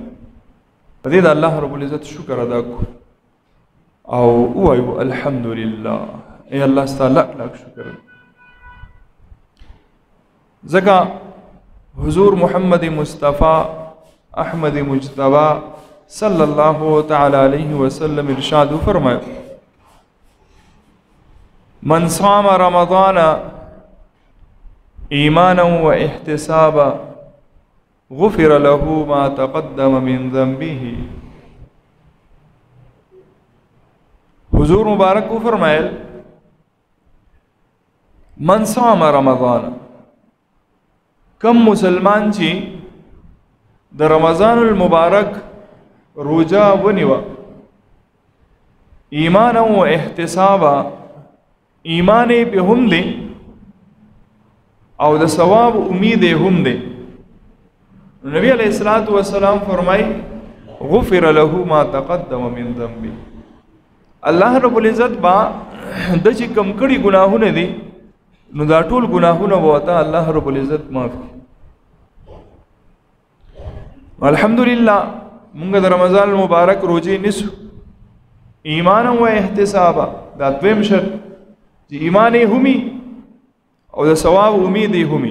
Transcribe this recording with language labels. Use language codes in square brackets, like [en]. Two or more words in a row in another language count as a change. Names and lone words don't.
[ps] په دې د الله [ar] رب العزت [ps] شکر ادا کو او وایو الحمدلله. ای الله ستاسو لاک لاک شکر. ځکه حضور محمد مصطفی احمد مجتبی [ar] صلی الله تعالی علیه وسلم [ps] ارشاد فرمایو [ar] من صام رمضان ایمانا و احتسابا غفر له ما تقدم من ذنبه. [ps] حضور مبارک کو فرمائل [ar] من صام رمضان، [ps] کم مسلمان چی د رمضان المبارک روجا ونیوا [ar] ایمانا و احتسابا، [ps] ایمان پہ هم دی او د ثواب امید هم دی. نبی [ar] علیہ الصلوۃ والسلام [ps] فرمائی [ar] غفر له ما تقدم من ذنبه. [ps] الله [ar] رب العزت [ps] با د چې کم کړي ګناهونه دي نو دا ټول ګناهونه وته الله [ar] رب العزت [ps] معاف کړي. الحمدلله موږ د رمضان المبارک روزي نسو ایمان او احتسابا، دا دویم شرط چې ایمان همي او د ثواب امید همي.